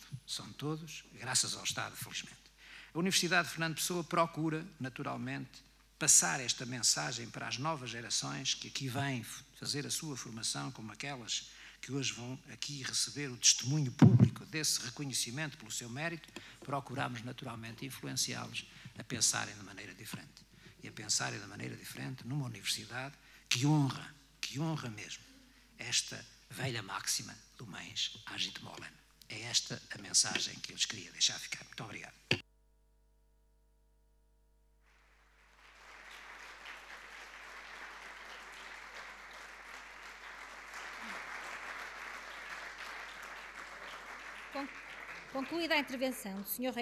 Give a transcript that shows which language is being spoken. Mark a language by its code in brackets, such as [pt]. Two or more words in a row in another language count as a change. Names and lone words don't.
[pt] São todos, graças ao Estado, felizmente. A Universidade de Fernando Pessoa procura, naturalmente, passar esta mensagem para as novas gerações que aqui vêm fazer a sua formação, como aquelas que hoje vão aqui receber o testemunho público desse reconhecimento pelo seu mérito. Procuramos, naturalmente, influenciá-los a pensarem de maneira diferente. E a pensarem de maneira diferente numa universidade que honra mesmo esta velha máxima do [la] mens agit mollem. [pt] É esta a mensagem que eu lhes queria deixar ficar. Muito obrigado. Concluída a intervenção do Sr.